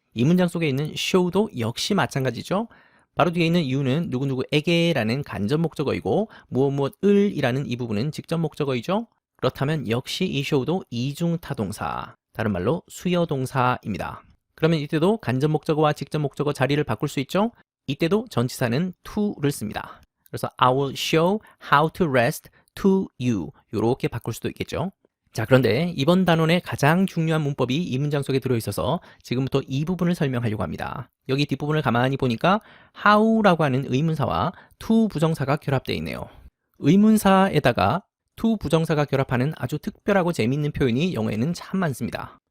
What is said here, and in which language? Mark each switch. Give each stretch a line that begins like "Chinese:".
Korean: 이 문장 속에 있는 show도 역시 마찬가지죠. 바로 뒤에 있는 you는 누구누구에게 라는 간접 목적어이고 무엇무엇을 이라는 이 부분은 직접 목적어이죠. 그렇다면 역시 이 show도 이중타동사, 다른 말로 수여동사입니다. 그러면 이때도 간접 목적어와 직접 목적어 자리를 바꿀 수 있죠. 이때도 전치사는 to를 씁니다.
English: 그래서 I will show how to rest to you
Korean: 이렇게 바꿀 수도 있겠죠. 자, 그런데 이번 단원의 가장 중요한 문법이 이 문장 속에 들어있어서 지금부터 이 부분을 설명하려고 합니다. 여기 뒷부분을 가만히 보니까 how라고 하는 의문사와 to 부정사가 결합되어 있네요. 의문사에다가 to 부정사가 결합하는 아주 특별하고 재미있는 표현이 영어에는 참 많습니다.